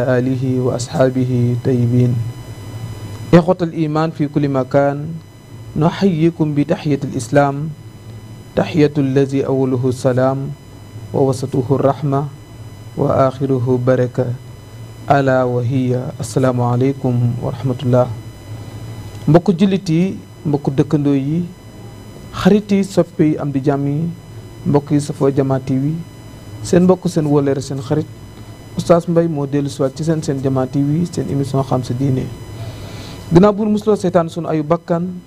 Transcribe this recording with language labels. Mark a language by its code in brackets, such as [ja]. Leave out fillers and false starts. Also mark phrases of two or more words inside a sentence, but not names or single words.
[ar] آله وأصحابه طيبين إخوة الإيمان في كل مكان نحييكم بتحية الإسلام تحية الذي أوله السلام ووسطه الرحمة وآخره بركة ألا وهي السلام عليكم ورحمة الله [wo] mbokk jullit yi mbokk dëkkandoo yi xarit yi soppe yi am di jàmm yi mbokk yi safoo Jama TV seen mbokk seen wóllëre seen xarit Oustaz Mbaye moo dellu si waat ci seen Jama TV seen émission xam sa diine ginnaaw bu musuloo seetaan sunu ayu bakkan